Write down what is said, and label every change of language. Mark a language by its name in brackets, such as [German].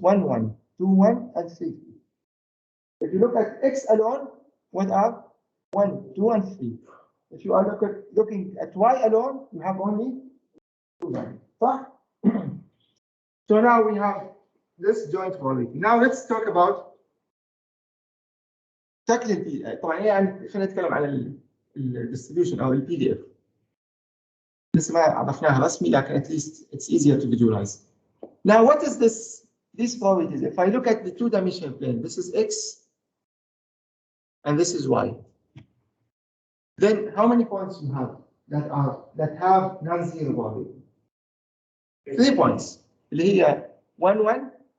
[English] 1, 1, 2, 1, and 3. If you look at x alone, what are 1, 2, and 3? If you are looking at y alone, you have only 2 values. So now we have this joint probability. Now let's talk about [Arabic] شكل طبعا يعني خلينا نتكلم على الديستريبيوشن او البي دي اف. لسه ما عرفناها رسمي لكن [English] at least it's easier to visualize. Now what is these probabilities? If I look at the two-dimensional plane, this is x and this is y. Then how many points you have that have non-zero probability? 3 points. [Arabic] اللي هي [English] 1 1